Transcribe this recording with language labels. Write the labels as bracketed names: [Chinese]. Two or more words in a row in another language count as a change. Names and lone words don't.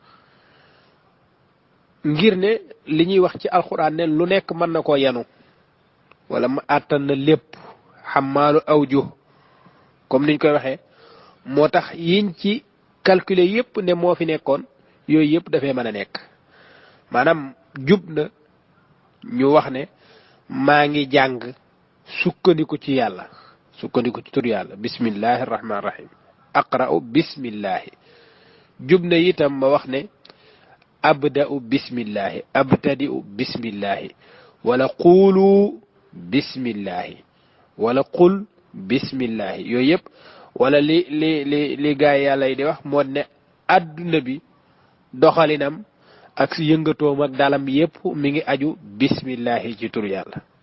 [Wolof] ngir ne li ñuy wax ci alxuraan ne lu nekk mën na koo yanu wala ma àttan na lépp xamaalu awjuh comme niñ koy waxee moo tax yiñ ci calculer yépp ne moo fi nekkoon yooyu yépp dafay mën a nekk maanaam jub na ñu wax ne maa ngi jàng sukkandiku ci yàlla sukkandiku ci tur yàlla [Arabic] بسم الله الرحمن الرحيم أقرأ بسم الله [Wolof] jub na itam ma wax ne [Arabic] أبدأ بسم الله أبتدئ بسم الله ولا قل بسم الله ولا قل بسم الله [Wolof] yooyu yëpp wala li gaay yàlla yi di wax moo ne adduna bi doxalinam ak yëngatoom ak dalam yépp mi ngi aju bismillahi ci tur yàlla